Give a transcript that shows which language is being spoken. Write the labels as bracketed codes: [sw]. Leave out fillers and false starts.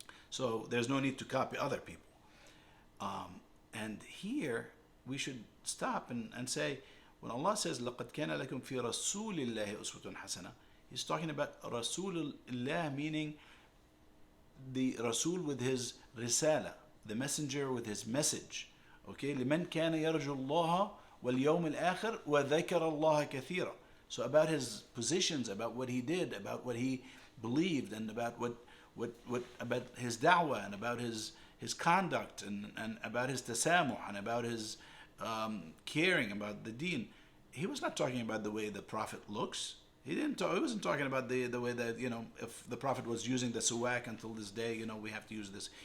[en] So there's no need to copy other people. And here we should stop and say, when Allah says [ar] لَقَدْ كَانَ لَكُمْ فِي رَسُولِ اللَّهِ أُسْوَةٌ حَسَنَةً, [en] He's talking about Rasulullah, meaning the Rasul with his risala, the messenger with his message. Okay, [ar] لمن كان يرجو الله واليوم الآخر وذكر الله كثيرا. [en] So about his positions, about what he did, about what he believed, and about what about his da'wah, and about his conduct, and about his tasamuh, and about his caring about the deen. He was not talking about the way the Prophet looks. He wasn't talking about the way that, if the Prophet was using the suwak until this day, we have to use this.